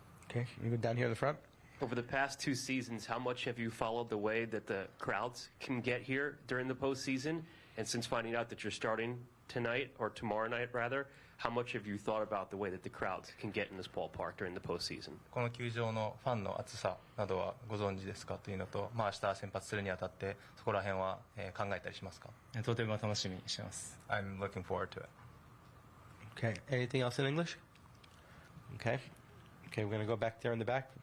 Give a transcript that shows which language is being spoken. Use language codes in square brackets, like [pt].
[en] Okay, you go down here in the front. Over the past 2 seasons, how much have you followed the way that the crowds can get here during the postseason? And since finding out that you're starting tonight, or tomorrow night rather, how much have you thought about the way that the crowds can get in this ballpark during the postseason? [ja] この球場のファンの厚さなどはご存知ですかというのと、明日先発するにあたってそこら辺は考えたりしますか？とても楽しみにしてます。 [en] I'm looking forward to it. Okay, anything else in English? Okay, we're going to go back there in the back.